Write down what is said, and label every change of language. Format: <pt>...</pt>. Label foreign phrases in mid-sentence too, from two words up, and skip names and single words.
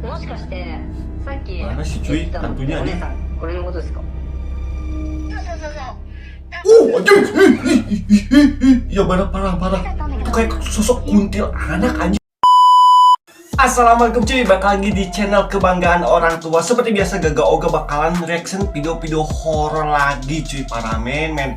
<ja>かしてさっき</ja> <id>Mana sih</id> <ja>言っ</ja> <id>cuy</id> <ja>てたのって</ja> <id>hantunya</id> <ja>お姉</ja> <id>nih?</id> <ja>さんこれのことですか？</ja> <id>Anjing. Ya benar parah. Itu kayak sosok kuntil anak anjing. Assalamualaikum cuy, balik lagi di channel kebanggaan orang tua. Seperti biasa Gaga Oga bakalan reaction video-video horor lagi cuy, para men.</id>